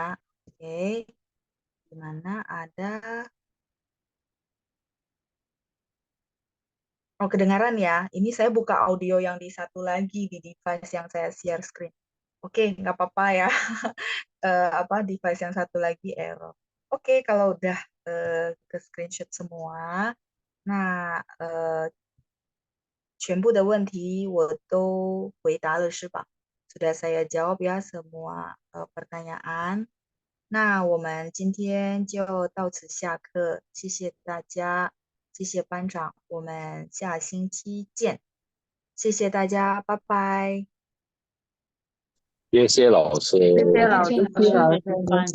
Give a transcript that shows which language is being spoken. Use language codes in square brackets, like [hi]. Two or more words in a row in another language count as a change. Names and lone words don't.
[id] Oke, di mana ada oh kedengaran ya. Ini saya buka audio yang di satu lagi di device yang saya [en] share screen. [id] Oke, nggak apa-apa ya. Apa device yang satu lagi error. Oke, kalau udah ke screenshot semua. Nah, [zh] 全部的问题我都回答了是吧？ [id] Sudah saya jawab ya semua pertanyaan. [zh] 那我们今天就到此下课，谢谢大家，谢谢班长，我们下星期见，谢谢大家，拜拜。谢谢老师。谢谢老师，谢谢老师，谢谢班